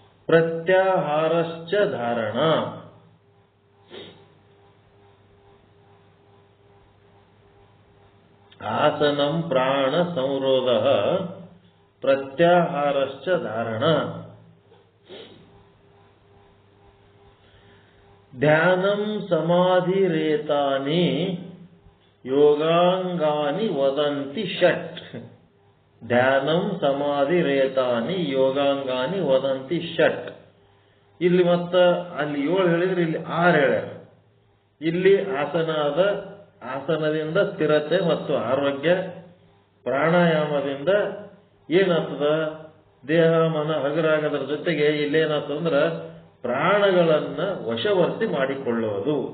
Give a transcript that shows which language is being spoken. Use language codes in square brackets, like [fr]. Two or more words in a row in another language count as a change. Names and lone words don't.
[sa] ಪ್ರತ್ಯಾಹಾರಶ್ಚ ಧಾರಣ. ಆಸನಂ ಪ್ರಾಣ ಸಂರೋಧ ಪ್ರತ್ಯಾಹಾರಶ್ಚ ಧಾರಣ. ಧ್ಯಾನಂ ಸಮಾಧಿರೇತಾನಿ ಯೋಗಾಂಗಾನಿ ವದಂತಿ ಷಟ್. ಧ್ಯಾನಂ ಸಮಾಧಿರೇತಾನಿ ಯೋಗಾಂಗಾನಿ ವದಂತಿ ಷಟ್. [kn] ಇಲ್ಲಿ ಮತ್ತ ಅಲ್ಲಿ 7 ಹೇಳಿದ್ರೆ ಇಲ್ಲಿ 6 ಹೇಳ್ಯಾರ. ಇಲ್ಲಿ ಆಸನದಿಂದ ಸ್ಥಿರತೆ ಮತ್ತು ಆರೋಗ್ಯ, ಪ್ರಾಣಾಯಾಮದಿಂದ ಏನಾಗ್ತದ ದೇಹ ಮನ ಹಗರಾಗದ್ರ ಜೊತೆಗೆ ಇಲ್ಲೇನಾಗ್ತದಂದ್ರ ಪ್ರಾಣಗಳನ್ನ ವಶವರ್ತಿ ಮಾಡಿಕೊಳ್ಳುವುದು.